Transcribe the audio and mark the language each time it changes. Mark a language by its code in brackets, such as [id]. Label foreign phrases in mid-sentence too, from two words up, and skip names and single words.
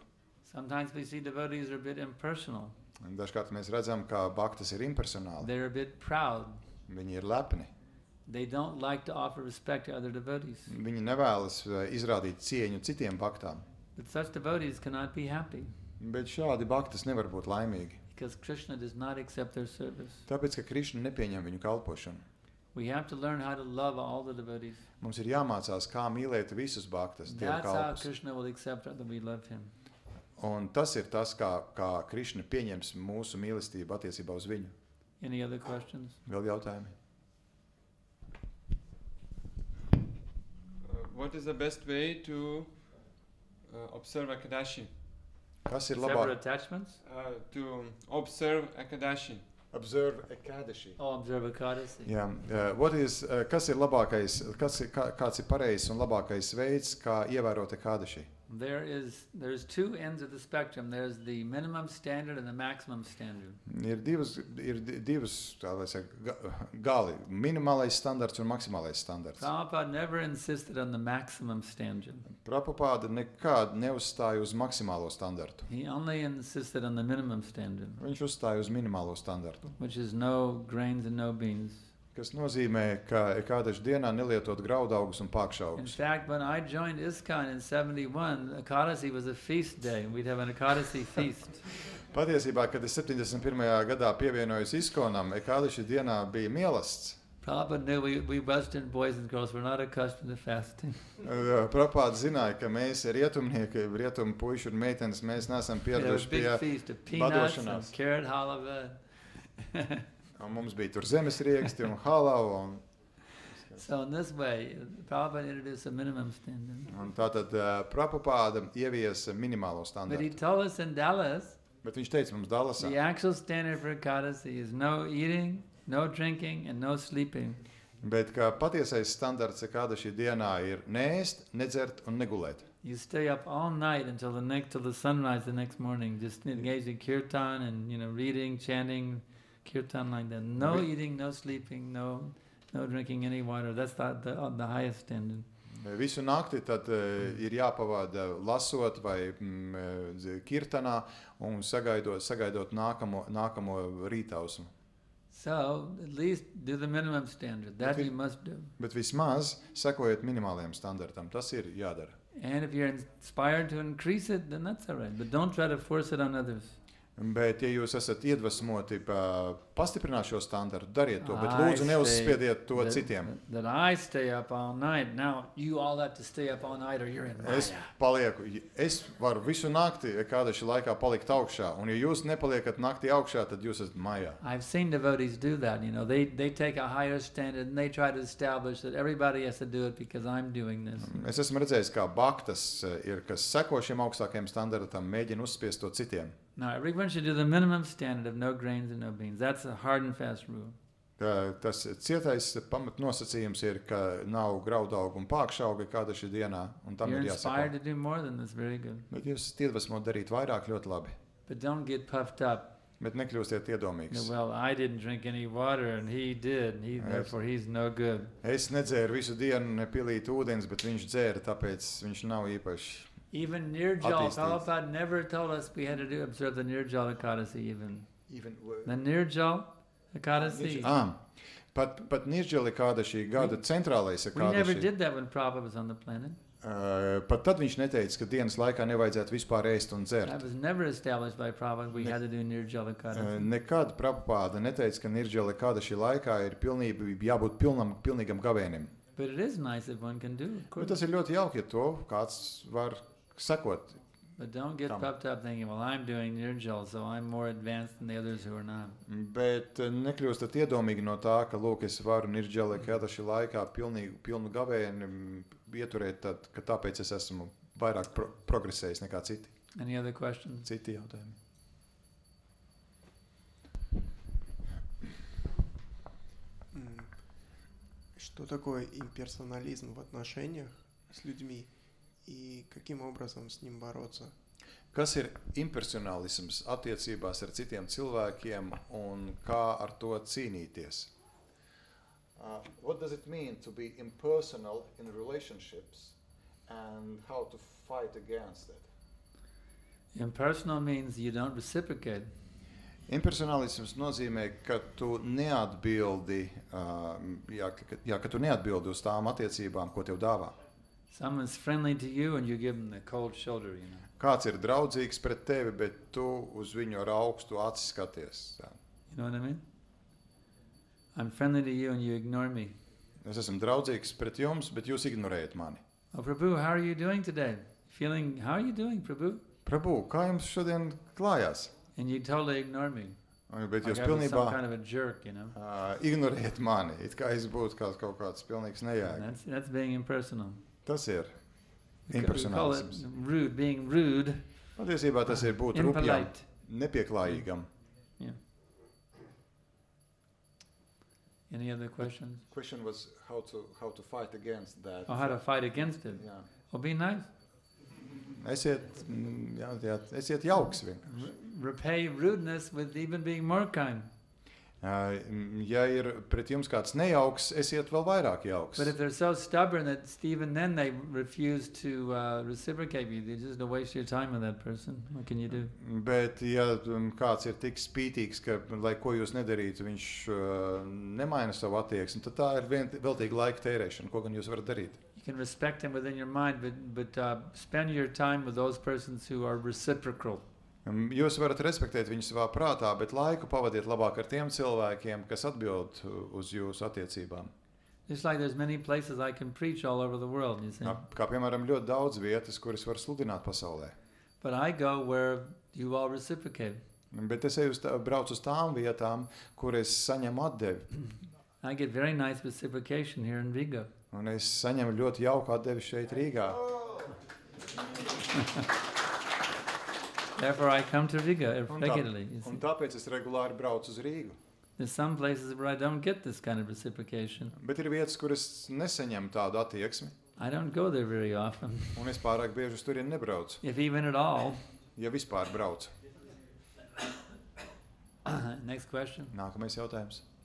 [en] Sometimes we see devotees are a bit impersonal. [lv] Un dažkārt mēs redzam, ka bhaktas ir impersonāli. [en] They're a bit proud. [lv] Viņi ir lepni. [en] They don't like to offer respect to other devotees. [lv] Viņi nevēlas izrādīt cieņu citiem bhaktām. [en] But such devotees cannot be happy [lv] Bet šādi bhaktas nevar būt laimīgi. [en] because Krishna does not accept their service. [lv] Tāpēc, ka Krišna nepieņem viņu kalpošanu. [en] We have to learn how to love all the devotees. [lv] Mums ir jāmācās, kā mīlēt visus bhaktas, Dieva [en] That's how [lv] kalpus. [en] Krishna will accept that we love him. [lv] Un tas ir tas, kā Krišna pieņems mūsu mīlestību attiecībā uz viņu. [en] Any other questions? [lv] Vēl jautājumi? [en] What is the best way to observe Ekadashi? [lv] Kas ir [en] Separate [lv] labāk? [en] attachments? To observe Ekadashi. Observe Ekadashi. Oh, observe Ekadasi. [lv] Jā, kas ir labākais, kāds ir pareizs un labākais veids, kā ievērot Ekadashi? [en] There's two ends of the spectrum. There's the minimum standard and the maximum standard. [lv] Ir divas tā lai saka, gali, minimālais standarts un maksimālais standarts. [en] Prabhupada never insisted on the maximum standard. [lv] Prabhupada nekad neuzstāja uz maksimālo standartu. [en] He only insisted on the minimum standard, [lv] Viņš uzstāja uz minimālo standartu, [en] which is no grains and no beans. [lv] kas nozīmē, ka Ekadaši dienā nelietot graudaugus un [en] In [lv] pakšaugus. [en] fact, when I joined ISKCON in 71, Ekadasi was a feast day. We'd have an Ekadasi feast. [lv] Patiesībā, kad es 71. gadā pievienojos Iskonam, Ekadaši dienā bija mielasts. [en] Prabhupada knew we Western boys and girls were not accustomed to fasting. [lv] Prabhupada zināja, ka mēs rietumnieki, rietumu puiši un meitenes, mēs neesam [en] We had a [lv] pieraduši [en] big [lv] pie [en] feast of peanuts and [lv] badošanās. [en] carrot halava. [lv] Un mums bija tur zemesrieksti un halau. [en] So in this way, Prabhupada introduced a minimum standard. [lv] Un tātad Prabhupada ieviesa minimālo [en] But he [lv] standartu. [en] told us in Dallas, [lv] Bet viņš teica mums Dallasā, [en] the actual standard for Ekadasi is no eating, no drinking, and no sleeping. [lv] bet ka patiesais standarts Ekadaši dienā ir neēst, nedzert un negulēt. [en] You stay up all night until the sunrise the next morning, just engaged in kirtan and reading, chanting, kirtan like that. No Re- eating, no sleeping, no drinking any water. That's the highest standard. [lv] Visu nakti tad ir jāpavada lasot vai kirtanā un sagaidot nākamo rītausmu. [en] So at least do the minimum standard. That Okay. you must do. [lv] Bet vismaz sekojiet minimālajam standartam. Tas ir jādara. [en] And if you're inspired to increase it, then that's all right. But don't try to force it on others. [lv] Bet, ja jūs esat iedvesmoti pastiprināt šo standartu, dariet to, bet [en] I [lv] lūdzu [en] say [lv] neuzspiediet to citiem. [en] That I stay up all night. Now you all have to stay up all night or you're in Maya. [lv] Es varu visu nakti Ekadaši laikā palikt augšā, un ja jūs nepaliekat naktī augšā, tad jūs esat Majā. [en] I've seen devotees do that. They take a higher standard and they try to establish that everybody has to do it because I'm doing this. [lv] Es esmu redzējis, kā bhaktas ir, kas seko šiem augstākajiem standartam, mēģina uzspiest to citiem. [en] Now everyone should do the minimum standard of no grains and no beans. That's a hard and fast rule. [lv] Tas cietais pamatnosacījums ir, ka nav graudaugu un pākšauga Ekadaši dienā, un tam [en] You're [lv] ir [en] inspired [lv] jāsako. [en] to do more than this. Very good. [lv] Bet jūs esat iedvesmoti darīt vairāk, ļoti labi. [en] But don't get puffed up. [lv] Bet nekļūstiet iedomīgs. [en] Well, I didn't drink any water and he did. Therefore he's no good. [lv] Es nedzēru visu dienu nepilīt ūdens, bet viņš dzēra, tāpēc viņš nav īpaši. [en] Even Nirjal, [lv] Attīstīts. [en] Prabhupada never told us we had to observe the Nirjal Ekadasi even. The Nirjal Ekadasi. [lv] Pat Nirjali Ekadaši gada centrālais [en] We never [lv] Ekadaši. [en] did that when Prabhupada was on the planet. [lv] Pat tad viņš neteica, ka dienas laikā nevajadzētu vispār ēst un [en] That [lv] dzert. [en] was never established by Prabhupada. We had to do Nirjal Ekadasi. [lv] Nekad Prabhupada neteica, ka Nirjali Ekadaši laikā ir jābūt pilnīgam gavēnim. [en] But it is nice if one can do it. Of [lv] Bet [en] course. [lv] tas ir ļoti jauki, ja to kāds var sekot. [en] But don't get [lv] Tam. [en] puffed up thinking, well, I'm doing Nirjal, so I'm more advanced than the others who are not. [lv] Bet nekļūstat iedomīgi no tā, ka, lūk, es varu Nirjali Ekadaši laikā pilnu gavēni ieturēt, tad, ka tāpēc es esmu vairāk progresējis nekā citi. [en] Any other questions? [lv] Citi jautājumi. [ru] Что такое имперсонализм в отношениях с людьми и каким образом с ним бороться? [lv] Kas ir impersonālisms attiecībās ar citiem cilvēkiem un kā ar to cīnīties? [en] What does it mean to be impersonal in relationships and how to fight against it? Impersonal means you don't reciprocate. [lv] Impersonalisms nozīmē, ka tu neatbildi, ka tu neatbildi uz tām attiecībām, ko tev dāvā. [en] Someone's friendly to you and you give them the cold shoulder, you know. [lv] Kāds ir draudzīgs pret tevi, bet tu uz viņu ar augstu aci skaties. [en] You know what I mean? I'm friendly to you and you ignore me. [lv] Es esmu draudzīgs pret jums, bet jūs ignorējat mani. [en] Oh, Prabhu, how are you doing today? How are you doing, Prabhu? [lv] Prabhu, kā jums šodien klājās? [en] And you totally ignore me. [lv] Bet [en] Like [lv] jūs [en] I was [lv] pilnībā [en] some kind of a jerk, you know. [lv] Ignorējat mani, it kā es būtu kaut kāds pilnīgs nejēga. [en] That's being impersonal. [lv] Tas ir [en] We call it [lv] impersonalisms. [en] rude, being rude, [lv] Patiesībā tas ir būt rupjam, [en] impolite. [lv] nepieklājīgam. [en] Yeah. Any other questions? Question was how to fight against that. Or how to fight against it? [lv] Jā. [en] Well, be nice. [lv] Esiet jauks vienkārši. [en] Repay rudeness with even being more kind. [lv] Ja ir pret jums kāds nejauks, esiet vēl vairāk jauks. [en] But if they're so stubborn that even then they refuse to reciprocate you, they just waste your time with that person. What can you do? [lv] Bet ja kāds ir tik spītīgs, ka lai ko jūs nedarītu, viņš nemaina savu attieksmi, tad tā ir veltīga laika tērēšana. Ko gan jūs varat darīt? [en] You can respect them within your mind, but spend your time with those persons who are reciprocal. [lv] Jūs varat respektēt viņu savā prātā, bet laiku pavadiet labāk ar tiem cilvēkiem, kas atbild uz jūsu attiecībām. [en] Just like there's many places I can preach all over the world, you see. [lv] Kā piemēram ļoti daudz vietas, kuras var sludināt pasaulē. [en] But I go where you all reciprocate. [lv] Bet es braucu uz tām vietām, kur es saņemu atdevi. [en] I get very nice reciprocation here in Riga. [lv] Un es saņemu ļoti jauku atdevi šeit Rīgā. [en] Therefore I come to Riga regularly. You see. [lv] Un tāpēc es regulāri braucu uz Rīgu. [en] There's some places where I don't get this kind of reciprocation. [lv] Bet ir vietas, kur es nesaņemu tādu attieksmi. [en] I don't go there very often. [lv] Un es pārāk bieži uz turieni nebraucu. [en] If even at all. [lv] Ja vispār braucu. [en] Next question. [lv] Nākamais jautājums.